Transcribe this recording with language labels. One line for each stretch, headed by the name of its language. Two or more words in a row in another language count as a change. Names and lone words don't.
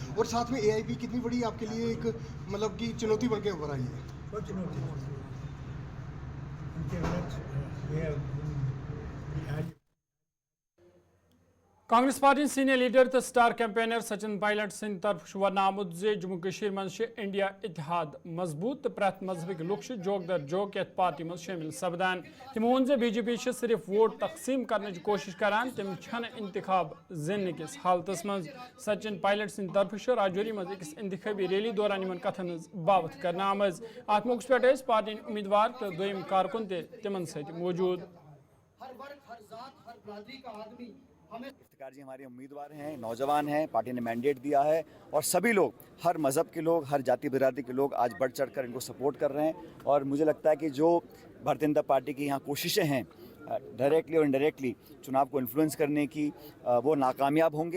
Hindi: और साथ में AIP कितनी बड़ी आपके लिए एक मतलब कि चुनौती बन के उभर आई है? कोई चुनौती नहीं, उनके गलत ये
Kashmiri: कांग्रेस पार्टी
English: senior leader
Kashmiri: तो
English: star campaigner
Kashmiri: सचिन पायलट सिंह तरफ वन आमुत जे जम्मू कश्मीर मज इंडिया इतिहाद मजबूत तो प्रत मजहबिक लुक जोक दर जोक यथ पार्टी मज शामिल सपदान। तमो वोन जे बीजेपी सिर्फ वोट तकसीम
Hindi: करने की कोशिश
Kashmiri: करान, तम इंतखाब जिन किस हालतस मज। सचिन पायलट सिंह तरफ राजौरी मज अकिस इंतखाबी रैली दौरान इन कथन बावत कर आमज। अत मौके पे पार्टी उम्मीदवार तो दोयम कारकुन तिमन सत मौजूद।
Hindi: इफ्तिकार जी हमारे उम्मीदवार हैं, नौजवान हैं, पार्टी ने मैंडेट दिया है और सभी लोग, हर मज़हब के लोग, हर जाति बिरादरी के लोग आज बढ़ चढ़ कर इनको सपोर्ट कर रहे हैं। और मुझे लगता है कि जो भारतीय जनता पार्टी की यहाँ कोशिशें हैं डायरेक्टली और इनडायरेक्टली चुनाव को इन्फ्लुएंस करने की, वो नाकामयाब होंगे।